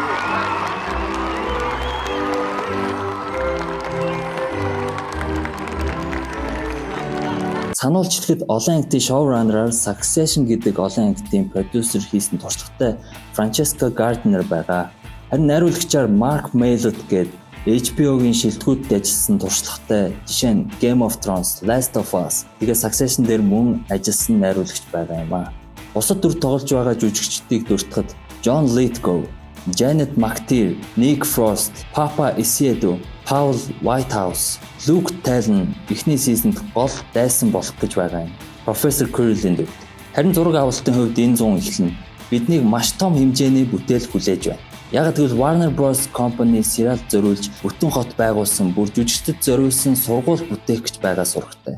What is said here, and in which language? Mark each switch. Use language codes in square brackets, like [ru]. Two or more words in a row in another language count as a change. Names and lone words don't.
[mn] Сануулж хэлэхэд олон ангидын шоураннераар Succession гэдэг олон ангидын продюсер хийсэн туршлагатай Francesca Gardner байгаа. Харин найруулагчаар Mark Mylod гэдэг HBO-гийн шилдэгүүдэд ажилласан туршлагатай жишээ нь Game of Thrones, Last of Us тэгээ Succession дээр мөн ажилласан найруулагч байгаа юм аа. Бусад дүр тоглож байгаа жүжигчдийг дуртахад John Lithgow, Janet McTeer, Nick Frost, Papa Iseedo, Paul Whitehouse, Luke Talon эхний сизонд гол дайсан болох гэж байгаа юм. Professor Quirrell-ийн дүр. Харин зураг авалтын хувьд энэ 100 эхлэн биднийг маш том хэмжээний бүтээл хүлээж байна. Яг тэгвэл Warner Bros. Company сериал зориулж бүтэн хот байгуулсан бүр жүжигчдэд зориулсан сургууль бүтээх гэж байгаа сургатай.